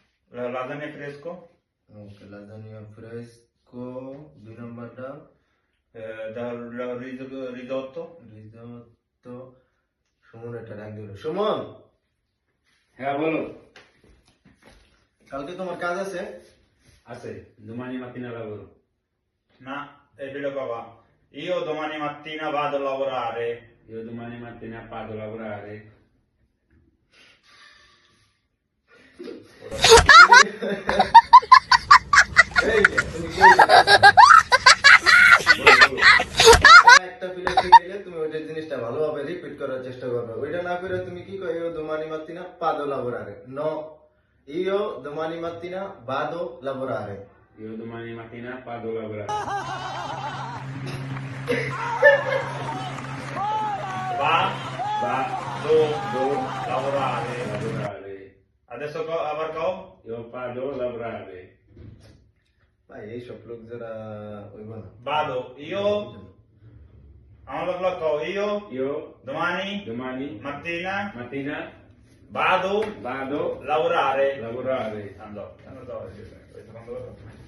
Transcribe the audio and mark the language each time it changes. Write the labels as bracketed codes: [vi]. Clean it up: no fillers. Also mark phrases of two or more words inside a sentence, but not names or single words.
[it] Lasagna fresco, Ok, lasagna fresco, 2 নম্বরটা risotto. [bn] রিজোটো। সুমন এটা ডাক দিল। সুমন, হ্যাঁ বলো। কালকে তোমার কাজ আছে? আছে, [it] domani mattina lavoro. No, e vedo papà. Io domani mattina vado a lavorare. Io domani mattina vado a lavorare. [bn] এই যে, তুমি কই যাচ্ছ? একটা ফিলে ঠিক গেলে তুমি ওই জিনিসটা ভালোভাবে রিপিট করার চেষ্টা করবে। ওইটা না করে তুমি কি কই, [it] io domani mattina vado a lavorare. No, io domani mattina vado a lavorare। Io domani mattina vado a lavorare. Va, Va, do, do, lavorare. lavorare. Adesso abar kau? Io vado a lavorare. [bn] ভাই এইসব লোক যারা ওইব না। [it] Vado. Io, [bn] আমার লোক kau. Io [it] Io domani domani mattina mattina vado vado a lavorare. a lavorare. Andò.